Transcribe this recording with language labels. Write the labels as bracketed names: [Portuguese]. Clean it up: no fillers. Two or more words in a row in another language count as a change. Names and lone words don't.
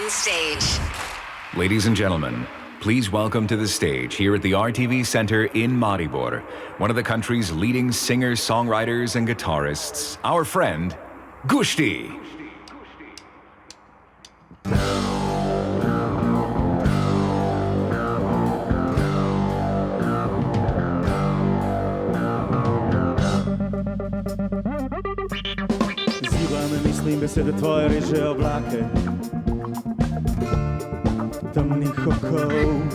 [English] stage. Ladies and gentlemen, please welcome to the stage here at the RTV Center in Maribor, one of the country's leading singers, songwriters, and guitarists, our friend, Gusti. [Slovenian] Mislim, besede tvoje reže oblake temnih okov.